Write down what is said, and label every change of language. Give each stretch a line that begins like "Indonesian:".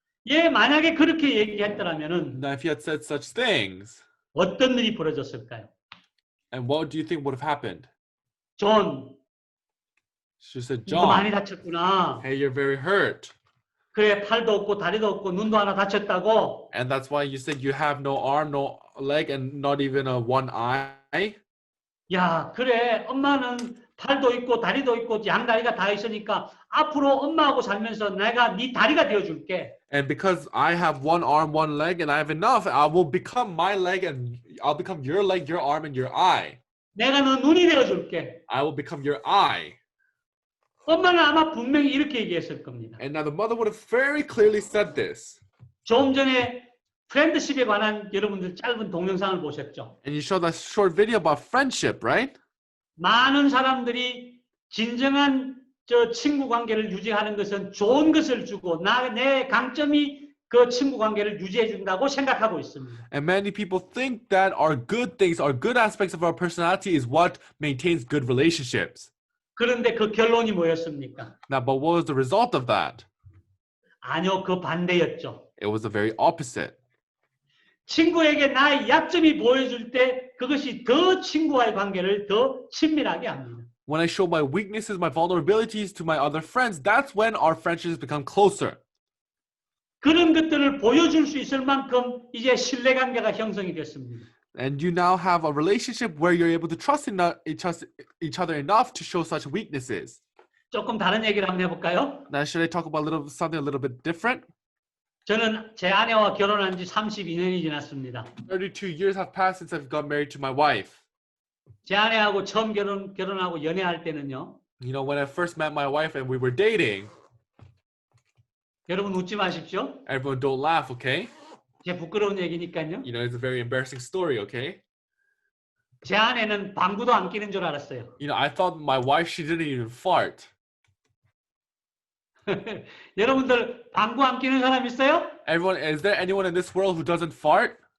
Korean: 얘 만약에 그렇게 얘기했더라면은
English: Now, if he had said such things,
Korean: 어떤 일이 벌어졌을까요?
English: and what do you think would have happened?
Korean: 존,
English: She said,
Korean: 너 많이
English: John,
Korean: 다쳤구나.
English: hey, you're very hurt.
Korean: 그래, 팔도 없고 다리도 없고 눈도 하나 다쳤다고.
English: And that's why you said you have no arm, no leg, and not even a one eye.
Korean: 야, 그래. 엄마는 팔도 있고 다리도 있고 양다리가 다 있으니까 앞으로 엄마하고 살면서 내가 네 다리가 되어줄게.
English: And because I have one arm, one leg, and I have enough, I will become my leg, and I'll become your leg, your arm, and your eye.
Korean: 내가 너 눈이 되어줄게.
English: I will become your eye.
Korean: 엄마는 아마 분명히 이렇게 얘기했을 겁니다.
English: And now the mother would have very clearly said this.
Korean: 좀 전에 프렌드십에 관한 여러분들 짧은 동영상을 보셨죠?
English: And you showed that short video about friendship, right?
Korean: 많은 사람들이 진정한 친구 관계를 유지하는 것은 좋은 것을 주고 내 강점이 그 친구 관계를 유지해 준다고 생각하고 있습니다.
English: And many people think that our good things, our good aspects of our personality is what maintains good relationships.
Korean: 그런데 그 결론이 뭐였습니까?
English: Now, but what was the result of that?
Korean: 아니요, 그 반대였죠.
English: It was the very opposite.
Korean: 친구에게 나의 약점이 보여줄 때 그것이 더 친구와의 관계를 더 친밀하게 합니다.
English: When I show my weaknesses, my vulnerabilities to my other friends, that's when our friendships become closer.
Korean: 그런 것들을 보여줄 수 있을 만큼 이제 신뢰관계가 형성이 됐습니다.
English: And you now have a relationship where you're able to trust each other enough to show such weaknesses.
Korean: 조금 다른 얘기를 한번 해볼까요?
English: Now, should I talk about something a little bit different?
Korean: 저는 제 아내와 결혼한 지 32년이 지났습니다.
English: 32 years have passed since I've got married to my wife.
Korean: 제 아내하고 처음 결혼하고 연애할 때는요.
English: You know, when I first met my wife and we were dating,
Korean: 여러분 웃지 마십시오.
English: everyone don't laugh, okay?
Korean: 제 부끄러운 얘기니까요.
English: You know, it's a very embarrassing story, okay?
Korean: 제 아내는 방구도 안 끼는 줄 알았어요.
English: You know, I thought my wife, she didn't even fart.
Korean: 여러분들 방구 안 끼는 사람 있어요?
English: Everyone, is there anyone in this world who doesn't fart?